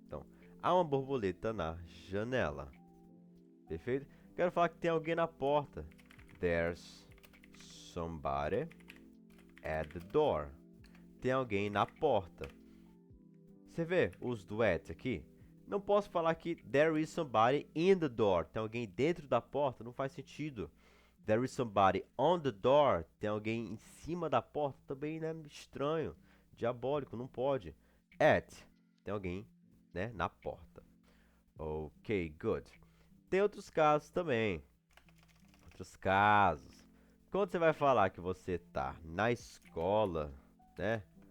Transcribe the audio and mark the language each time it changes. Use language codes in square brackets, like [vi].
[pt] Então, há uma borboleta na janela. Perfeito? Quero falar que tem alguém na porta. [en] There's somebody at the door. [pt] Tem alguém na porta. Você vê os duets aqui? Não posso falar que [en] there is somebody in the door. [pt] Tem alguém dentro da porta? Não faz sentido. [en] There is somebody on the door. [pt] Tem alguém em cima da porta? Também, né? Estranho. Diabólico. Não pode. At. Tem alguém, né? Na porta. Ok, good. Tem outros casos também. Outros casos. Quando você vai falar que você tá na escola, né?